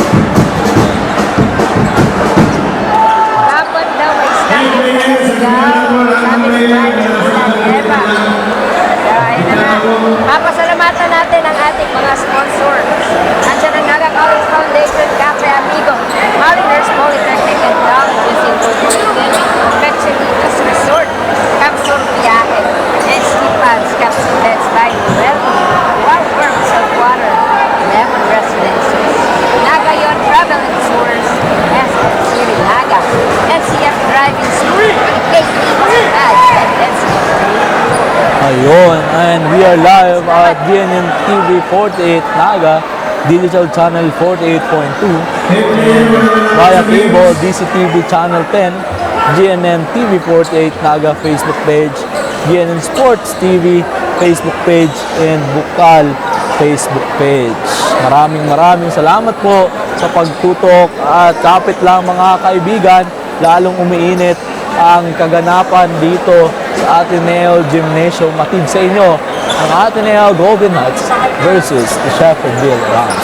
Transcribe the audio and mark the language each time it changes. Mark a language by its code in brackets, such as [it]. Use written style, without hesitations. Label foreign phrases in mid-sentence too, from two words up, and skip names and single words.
[tl] Dapat daw may [en] standing hands [tl] daw. Sabi ni Biden Ulan-Ewa. So, ayun na nga. Papasalamatan natin ang ating mga sponsors. Nandiyan ang NAGA College Foundation, Cafe Amigo, Mariners Polytechnic, and Colleges Incorporated, Pepsi-Litas Resort, Capsule Viaje, and Stipans Capsule That's by Welly, Wild Worms of Water, Lemon Residences, NAGA Yon Travel and Tours, SM City NAGA, NCF Driving School, and NCF [en] Ayun, and we are live at GNM TV 48 NAGA, Digital Channel 48.2, via cable DCTV Channel 10, GNM TV 48 NAGA Facebook page, GNM Sports TV Facebook page, and Bucal Facebook page. [tl] Maraming salamat po sa pagtutok at kapit lang mga kaibigan, lalong umiinit ang kaganapan dito sa ATENEO Gymnasium. Matid sa inyo ang ATENEO Golden Knights [en] versus the [tl] Shepherdville Rams.